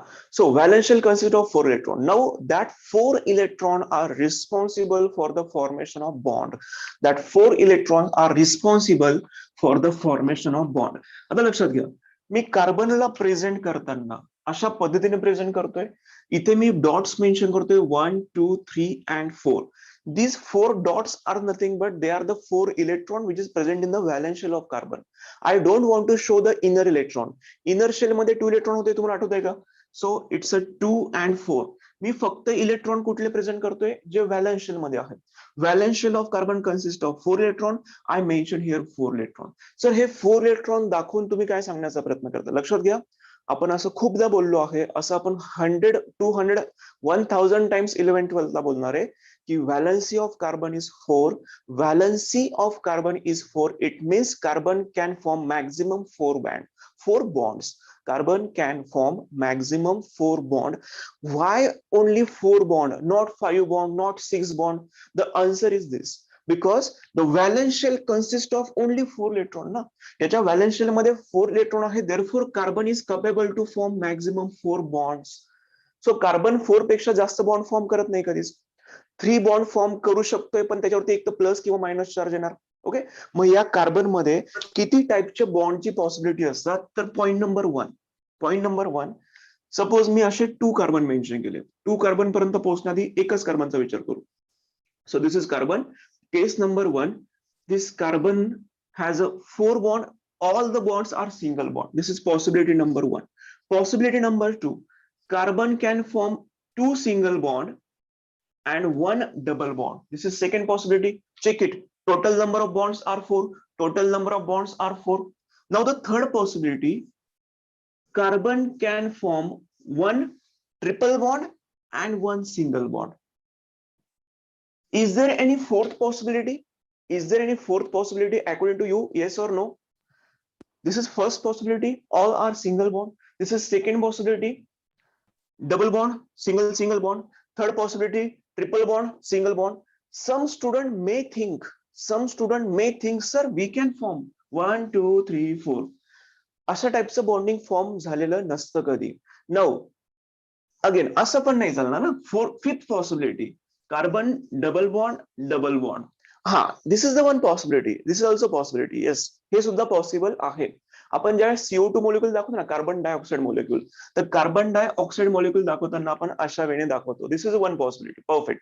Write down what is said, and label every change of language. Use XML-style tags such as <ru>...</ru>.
<en>So valence shell consists of 4 electrons. Now that 4 electrons are responsible for the formation of bond. That 4 electrons are responsible for the formation of bond.</en> <mr>आता लक्षात घ्या, मी कार्बनला present करताना अशा पद्धतीने present करतोय. इथे मी dots mention करतोय 1, 2, 3 and 4.</mr> <en>These 4 dots are nothing but they are the 4 electron which is present in the valence shell of carbon. I don't want to show the inner electron.</en> <mr>Inner shell मध्ये 2 electron होते, तुम्हाला आठवतंय का?</mr> <en>So it's a 2 and 4.</en> <mr>मी फक्त electron कुठले present करतोय, जे valence shell मध्ये आहेत.</mr> <en>Valence shell of carbon consist of 4 electron. I mention here 4 electron.</en> <mr>Sir हे 4 इलेक्ट्रॉन दाखवून तुम्ही काय सांगण्याचा प्रयत्न करता? लक्षात घ्या, आपण असं खूपदा बोललो आहे, असं आपण 100, 200, 1000 टाइम्स 11-12 ला बोलणार आहे की</mr> <en>valency of carbon is 4. Valency of carbon is 4. It means carbon can form maximum 4 bonds. Carbon can form maximum 4 bond. Why only 4 bond, not 5 bond, not 6 bond? The answer is this. Because the valence shell consists of only 4 electron ना.</en> <mr>याच्या valence shell मध्ये 4 electron आहे.</mr> <en>Therefore carbon is capable to form maximum 4 bonds.</en> <mr>So carbon 4 पेक्षा जास्त bond form करत नाही कधीच. 3 bond form करू शकतोय, पण त्याच्यावरती एक तर प्लस किंवा मायनस चार्ज येणार. ओके, मग या कार्बन मध्ये किती टाइपचे बॉन्डची पॉसिबिलिटी असतात? तर पॉइंट नंबर 1, सपोज मी असे 2 कार्बन मेन्शन केले. 2 कार्बन पर्यंत पोहोचण्याआधी एकच कार्बनचा विचार करू. So this is carbon.</mr> <en>Case number 1, this carbon has a 4 bond. All the bonds are single bond. This is possibility number 1. Possibility number 2, carbon can form 2 single bond and 1 double bond. This is second possibility. Check it. Total number of bonds are 4. Total number of bonds are 4. Now the third possibility, carbon can form 1 triple bond and 1 single bond. Is there any fourth possibility? Is there any fourth possibility according to you? Yes or no? This is first possibility. All are single bond. This is second possibility. Double bond, single bond. Third possibility, triple bond, single bond. Some student may think, sir, we can form 1, 2, 3, 4.</en> <mr>अशा टाइपचं bonding form झालेलं नसतं कधी.</mr> <en>now again</en> <mr>असं पण नाही चालणार ना.</mr> <en>Fifth possibility, carbon double bond. This is the one possibility. This is also possibility. Yes,</en> <mr>हे सुद्धा पॉसिबल आहे. आपण ज्या CO2 मॉलिक्यूल दाखवतो ना, कार्बन डायऑक्साइड मॉलिक्यूल, तर कार्बन डायऑक्साइड मॉलिक्यूल दाखवताना आपण अशा वेळेने दाखवतो.</mr> <en>This is one possibility.</en> <mr>परफेक्ट.</mr>